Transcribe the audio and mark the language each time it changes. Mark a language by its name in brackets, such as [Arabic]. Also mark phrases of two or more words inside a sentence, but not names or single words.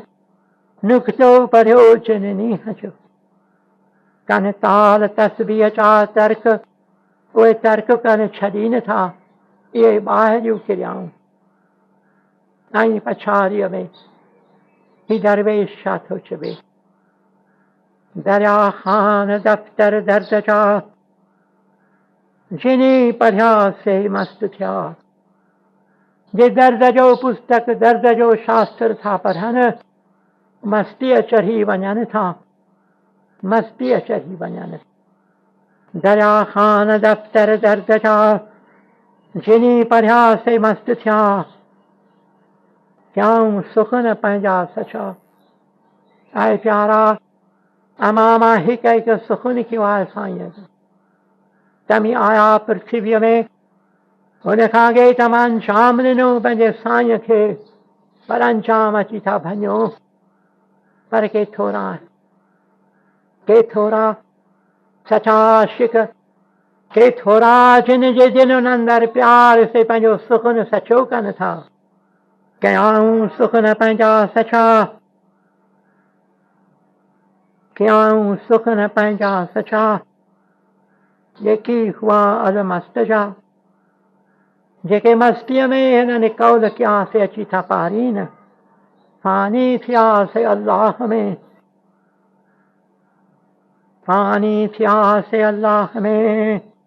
[Sindhi] नुक्तो पढ़ियो जिन नींहं जो, कन ताल तस्बीह जा तर्क, उहे तर्क कन छॾी नथा, इहे ॿाहिरियूं क्रियाऊं। ऐं पछाड़ीअ में ही दरवेश छा थो चवे, दरिया ख़ान दफ़्तर दर्द जा, जिनी पढ़िया से मस्त थिया। जे दर्द जो पुस्तक, दर्द जो शास्त्र था पढ़नि, मस्तीअ चढ़ी वञनि था, मस्तीअ चढ़ी वञनि। दरिया ख़ान दफ़्तर दर्द जा, जिनी पढ़िया से मस्त थिया। क्याऊं सुखन पंहिंजा सचा, ऐं प्यारा अमामा हिकु हिकु सुखन कयो आहे साईं जो। तमी आया पृथ्वीअ में, हुन खां अॻे तमां अंजाम ॾिनो पंहिंजे साईं खे, पर अंजाम अची था भञो। पर के थोरा सचा आशिक, के थोरा जिन जे दिलनि अंदरि प्यार से पंहिंजो सुखन सचो कनि था। कयाऊं सुखन पंहिंजा सचा, कयाऊं सुखन पंहिंजा सचा, जेकी हुआ अलमस्त जा, जेके मस्तीअ में हिननि कौल कया से अची था पारीन, फानी थिया से अल्लाह में, फानी थिया से अल्लाह में।